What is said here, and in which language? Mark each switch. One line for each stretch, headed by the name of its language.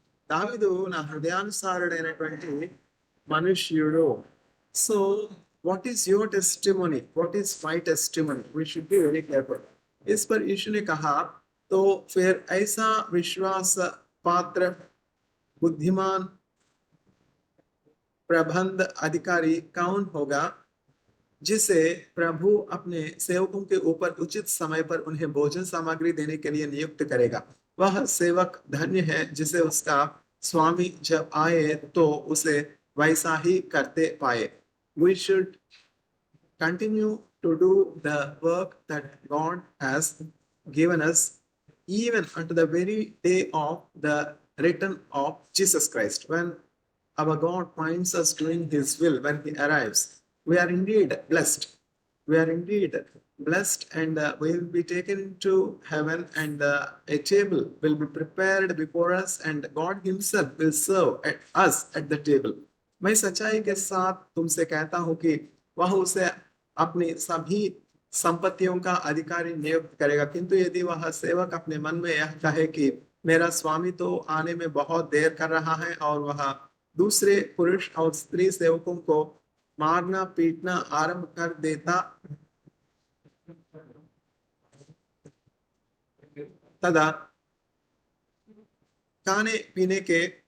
Telugu: దావీదు నా హృదయానుసారుడైనటువంటి మనుష్యుడు.
English: So, what is your testimony? What is my testimony? We should be very careful.
Hindi: इस पर यीशु ने कहा, तो फिर ऐसा विश्वास पात्र, बुद्धिमान, प्रबंध अधिकारी कौन होगा जिसे प्रभु अपने सेवकों के ऊपर उचित समय पर उन्हें भोजन सामग्री देने के लिए नियुक्त करेगा। वह सेवक धन्य है जिसे उसका स्वामी जब आए तो उसे वैसा ही करते पाए।
English: We should continue to do the work that God has given us even unto the very day of the return of Jesus Christ. When our God finds us doing His will, when He arrives, we are indeed blessed. We are indeed blessed, and we will be taken to heaven, and a table will be prepared before us, and God Himself will serve us at the table.
Hindi: मैं सच्चाई के साथ तुमसे कहता हूं कि वह उसे अपनी सभी संपत्तियों का अधिकारी नियुक्त करेगा, किंतु यदि वह सेवक अपने मन में यह कहे कि मेरा स्वामी तो आने में बहुत देर कर रहा है, और वह दूसरे पुरुष और स्त्री सेवकों को मारना पीटना आरंभ कर देता, तदा खाने पीने के